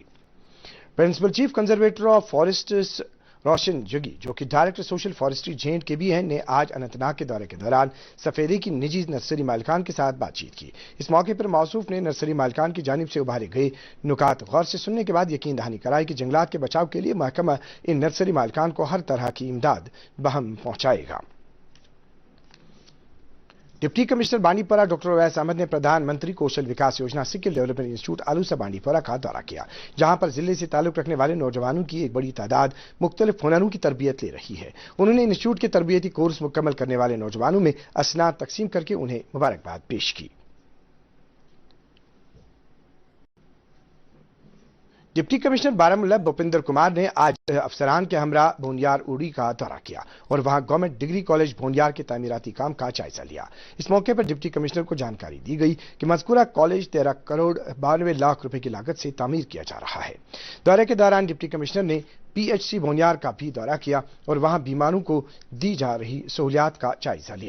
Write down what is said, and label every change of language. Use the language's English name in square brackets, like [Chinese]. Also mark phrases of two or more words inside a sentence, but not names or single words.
[English] Principal Chief Conservator of Forests [Urdu] روشن جگی، جو کہ [English] Director Social Forestry [Urdu] جے&کے بھی ہیں، نے آج اننت ناگ کے دورے کے دوران سفیدے کی نجی نرسری مالکان کے ساتھ بات چیت کی۔ اس موقع پر موصوف نے نرسری مالکان کی جانب سے ابھارے گئے نکات غور سے سننے کے بعد یقین دہانی کرائی کہ جنگلات کے بچاؤ کے لیے محکمہ ان نرسری مالکان کو ہر طرح کی امداد بہم پہنچائے گا۔ [English] Deputy Commissioner [Urdu] بانڈی پورہ ڈاکٹر اویس احمد نے پردھان منتری کوشل وکاس یوجنا سکل ڈیولپمنٹ انسٹیٹیوٹ آلوسا بانڈی پورہ کا دورہ کیا، جہاں پر ضلع سے تعلق رکھنے والے نوجوانوں کی ایک بڑی تعداد مختلف ہنروں کی تربیت لے رہی ہے۔ انہوں نے انسٹیٹیوٹ کے تربیتی کورس مکمل کرنے والے نوجوانوں میں اسناد تقسیم کر کے انہیں مبارکباد پیش کی۔ [English] Deputy Commissioner [Urdu] بارہمولہ بھوپندر کمار نے آج افسران کے ہمراہ بھونیار اوڑی کا دورہ کیا اور وہاں گورنمنٹ ڈگری کالج بھونیار کے تعمیراتی کام کا جائزہ لیا۔ اس موقع پر [English] Deputy Commissioner [Urdu] کو جانکاری دی گئی کہ مذکورہ کالج 13 کروڑ 92 لاکھ روپے کی لاگت سے تعمیر کیا جا رہا ہے۔ دورے کے دوران [English] Deputy Commissioner [Urdu] نے PHC بھونیار کا بھی دورہ کیا اور وہاں بیماروں کو دی جا رہی سہولیات کا جائزہ لیا۔